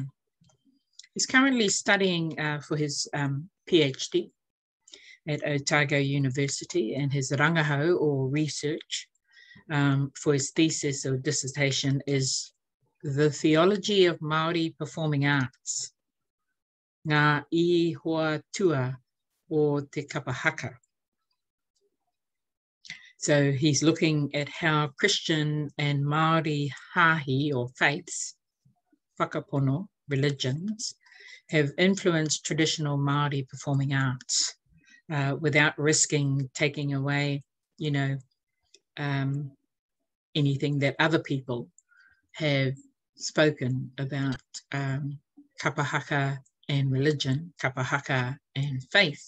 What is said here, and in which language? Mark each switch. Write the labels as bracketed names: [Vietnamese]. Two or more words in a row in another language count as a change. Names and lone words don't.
[English] He's currently studying for his PhD at Otago University, and his rangahau or research for his thesis or dissertation is the Theology of Māori Performing Arts, [Māori] ngā I hoa tua o te Kapahaka. [English] So he's looking at how Christian and Māori hahi or faiths, whakapono, religions, have influenced traditional Māori performing arts without risking taking away, anything that other people have spoken about Kapahaka and religion, Kapahaka and faith.